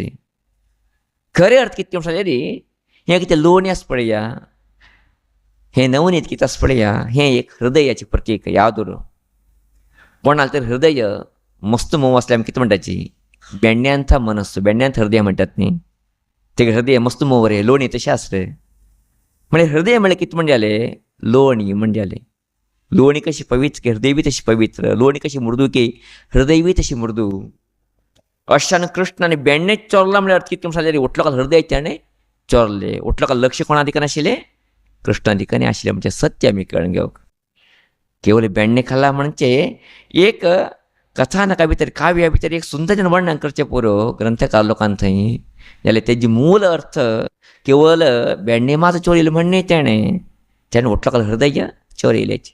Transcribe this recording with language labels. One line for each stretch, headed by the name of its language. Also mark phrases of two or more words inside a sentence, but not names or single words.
Konkani: खरे अर्थ कितें म्हणल्यार हें कितें लोणी आसा पळया, हें नवनीत कितें आसा पळया, हें एक हृदयाचें प्रतीक. याद दवरूं, कोणाल तर हृदय मस्त मोव आसलें आमी कितें म्हणटाची, बेंड्यांत मनस्सो, बेंड्यांत हृदय म्हणटात न्ही, ते हृदय मस्त मोव रे, लोणी तशें आस रे. म्हणजे हृदय म्हणल्यार कितें म्हणजे जालें, लोणी म्हणजे जालें. लोणी कशी पवित्र की हृदय बी तशी पवित्र, लोणी कशी मृदू की हृदय बी तशी मृदू. अशान कृष्णाने बेंडे चोरला म्हणजे अर्थ कितें म्हणल्यार ओटलोकाल हृदय त्याने चोरले, ओटलोकाल लक्ष कोणा दिकान आशिल्लें, कृष्णा दिकानी आशिल्लें. म्हणजे सत्य आमी कळून घेवक. केवळ बेंडे खाला म्हणजे एक कथानका भितर, काव्या भितर एक सुंदर वर्णन करचें पुरो ग्रंथकार लोकांन थंय, जाल्यार तेजी मूल अर्थ केवळ बेंडे मात चोरिल्लो म्हणणे तेणें ओटलोकाल हृदय चोरिल्लेची.